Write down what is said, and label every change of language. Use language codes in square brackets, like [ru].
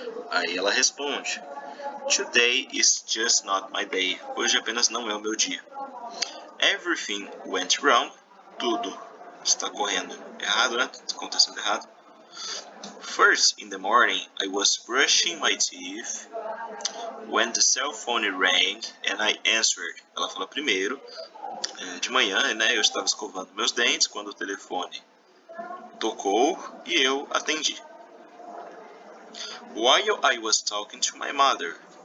[pt] Aí ela responde, [en] today is just not my day. [pt] Hoje apenas não é o meu dia. [en] Everything went wrong. [pt] Tudo está correndo errado, né? Tudo acontecendo errado. [en] First, in the morning, I was brushing my teeth when the cell phone rang and I answered. [pt] Ela fala primeiro, de manhã, né? Eu estava escovando meus dentes quando o telefone tocou e eu atendi. [en] While I was talking to my mother.